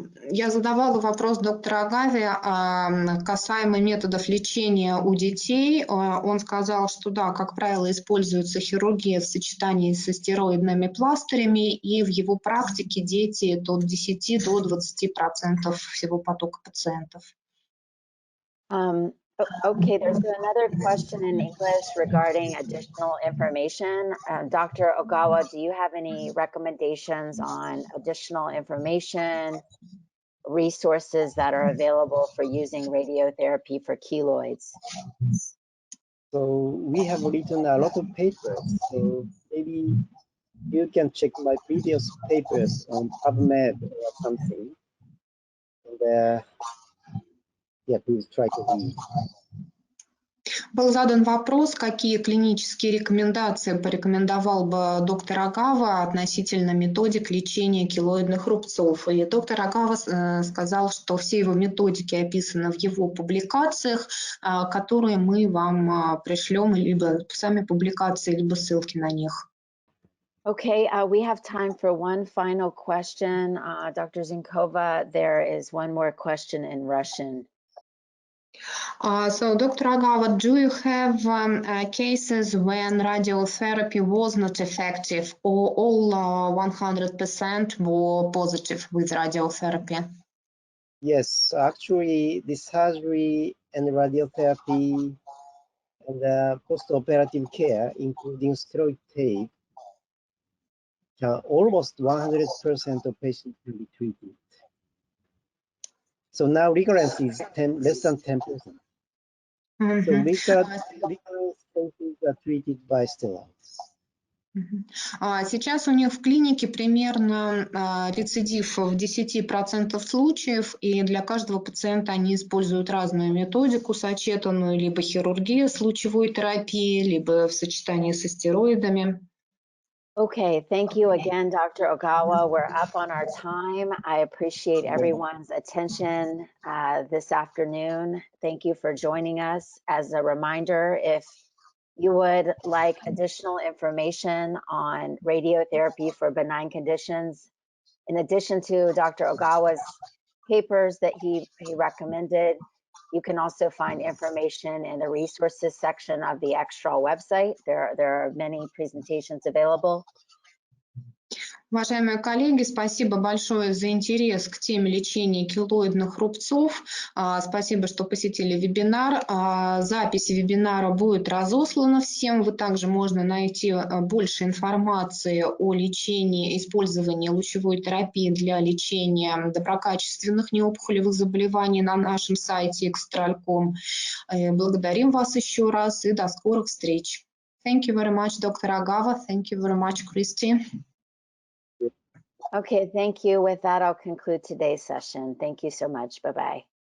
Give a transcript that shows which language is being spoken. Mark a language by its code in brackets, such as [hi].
[ru] Я задавала вопрос доктору Огаве касаемо методов лечения у детей. Он сказал, что да, как правило, используется хирургия в сочетании со стероидными пластырями, и в его практике дети это от 10 до 20% всего потока пациентов. [en] Okay, there's another question in English regarding additional information. Dr. Ogawa, do you have any recommendations on additional information, resources that are available for using radiotherapy for keloids? So we have written a lot of papers. So maybe you can check my previous papers on PubMed or something. And yeah, please try to read. [ru] Был задан вопрос, какие клинические рекомендации порекомендовал бы доктор Огава относительно методик лечения келоидных рубцов. И доктор Огава сказал, что все его методики описаны в его публикациях, которые мы вам пришлем, либо сами публикации, либо ссылки на них. [en] Okay, we have time for one final question. Dr. Zinkova, there is one more question in Russian. So, Dr. Ogava, do you have cases when radiotherapy was not effective, or all 100% were positive with radiotherapy? Yes, actually, the surgery and radiotherapy and the post-operative care, including steroid tape, almost 100% of patients can be treated. So now recurrence is less than 10%. So recurrence cases are treated by steroids. [ru] Сейчас у них в клинике примерно рецидив в 10% случаев, и для каждого пациента они используют разную методику, сочетанную либо хирургия с лучевой терапией, либо в сочетании со стероидами. [en] Okay, thank you again, Dr. Ogawa. We're up on our time. I appreciate everyone's attention this afternoon. Thank you for joining us. As a reminder, if you would like additional information on radiotherapy for benign conditions, in addition to Dr. Ogawa's papers that he recommended, You can also find information in the resources section of the Extral website. There are many presentations available. [ru] Уважаемые коллеги, спасибо большое за интерес к теме лечения келоидных рубцов. Спасибо, что посетили вебинар. Запись вебинара будет разослана всем. Вы также можно найти больше информации о лечении, использовании лучевой терапии для лечения доброкачественных неопухолевых заболеваний на нашем сайте extral.com. Благодарим вас еще раз и до скорых встреч. [en] Thank you very much, Dr. Огава. Thank you very much, Christy. Okay, thank you. With that, I'll conclude today's session. Thank you so much. Bye-bye.